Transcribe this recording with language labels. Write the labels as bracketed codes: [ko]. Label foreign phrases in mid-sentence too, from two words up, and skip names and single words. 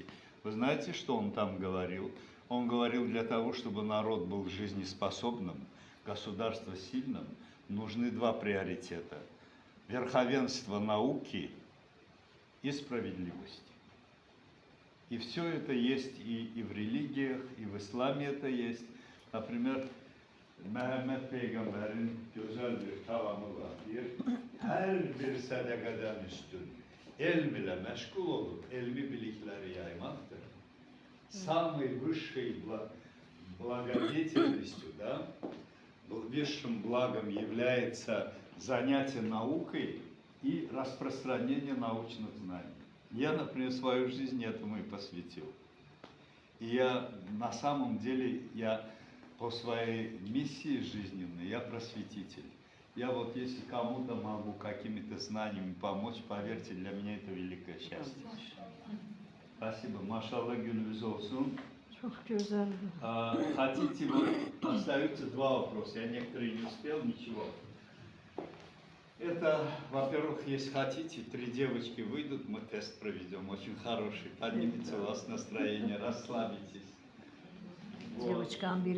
[ru] Вы знаете, что он там говорил? Он говорил, для того, чтобы народ был жизнеспособным, государство сильным, нужны два приоритета. Верховенство науки и справедливости. И все это есть и в религиях, и в исламе это есть. Например, [tr] Mehmet Peygamber'in güzel bir kavramı var. Her bir sadakadan üstün el bile meşgul olup elmi bilikleri yaymaktır. [ru] Самой высшей благодетельностью, да, высшим благом является занятие наукой и распространение научных знаний. Я, например, свою жизнь этому и посвятил. И я на самом деле, по своей миссии жизненной, я просветитель. Я вот если кому-то могу какими-то знаниями помочь, поверьте, для меня это великое счастье. Спасибо. [tr] Maşallah gününüz olsun. Çok güzel. [ru] Хотите, вот остаются два вопроса. Я некоторые не успел, ничего. Это, во-первых, если хотите, 3 девочки выйдут, мы тест проведем, очень хороший. Поднимется у вас настроение, расслабитесь. Девочкам бери